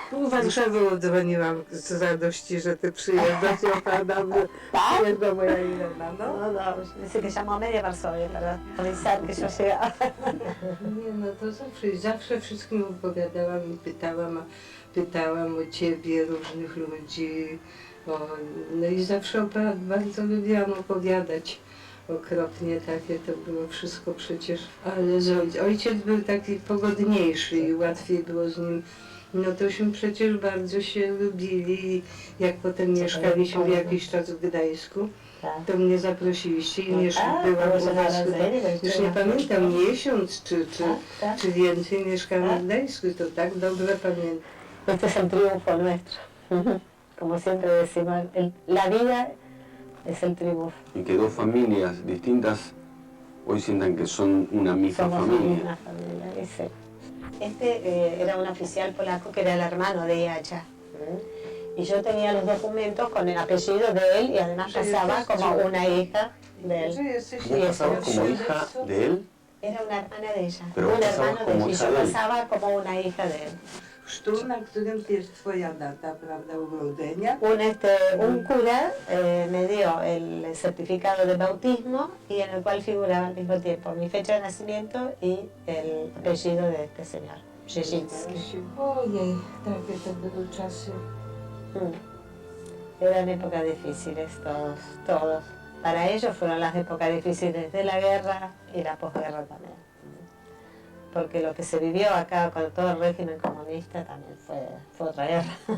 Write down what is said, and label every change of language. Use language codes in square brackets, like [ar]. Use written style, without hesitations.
[pl] Warszawy dzwoniłam z radości, że ty przyjeżdżasz, opadam, przyjeżdża moja Irena, no. [es] No, dice que llamó a media Varsovia para avisar que yo llegaba. [pl] Nie, no to zawsze wszystkim opowiadałam i pytałam o ciebie, różnych ludzi, no i zawsze bardzo lubiłam opowiadać. Okropnie takie to było wszystko przecież, ale ojciec był taki pogodniejszy i łatwiej było z nim. No tośmy przecież bardzo się lubili, jak potem mieszkaliśmy jakiś czas w Gdańsku, to mnie zaprosiliście i byłam u was chyba, już nie pamiętam, miesiąc czy więcej mieszkałam w Gdańsku, to tak dobrze pamiętam. [es] Este es el triunfo nuestro. Como siempre decimos, la vida es el triunfo. Y que dos familias distintas hoy sientan que son una misma familia. Una familia, dice. Este era un oficial polaco que era el hermano de Iacha. Y yo tenía los documentos con el apellido de él y además pasaba como una hija de él. ¿Vos pasabas como hija de él? Era una hermana de ella. Pero un hermano de él. Y yo de él. pasaba como una hija de él. [pl] Chrztu, na którym jest twoja data, prawda, urodzenia? [es] Un cura me dio el certificado de bautismo y en el cual figuraba al mismo tiempo mi fecha de nacimiento y el apellido de este señor, Brzeziński. [pl] Ojej, takie to były czasy. [es] Eran épocas difíciles, todos. Para ellos fueron las épocas difíciles de la guerra y la posguerra también. Porque lo que se vivió acá con todo el régimen comunista también fue otra guerra.